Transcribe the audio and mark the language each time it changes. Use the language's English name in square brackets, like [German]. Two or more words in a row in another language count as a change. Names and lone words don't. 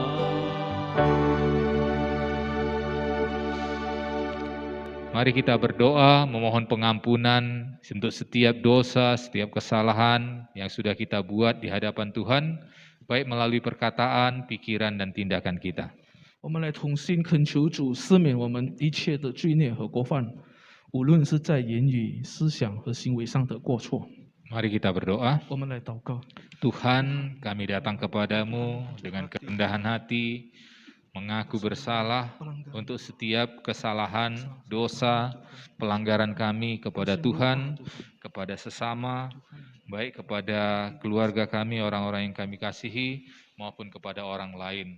[Indonesian] Mari kita berdoa memohon pengampunan untuk setiap dosa, setiap kesalahan yang sudah kita buat di hadapan Tuhan, baik melalui perkataan, pikiran, dan tindakan kita. [Chinese] 我们来同心恳求主赦免我们一切的罪孽和过犯，无论是在言语、思想和行为上的过错。 [Indonesian] Mari kita berdoa. [Chinese] 我们来祷告， [Indonesian] Tuhan, kami datang kepadamu dengan kerendahan hati, mengaku bersalah untuk setiap kesalahan, dosa, pelanggaran kami kepada Tuhan, kepada sesama, baik kepada keluarga kami, orang-orang yang kami kasihi, maupun kepada orang lain.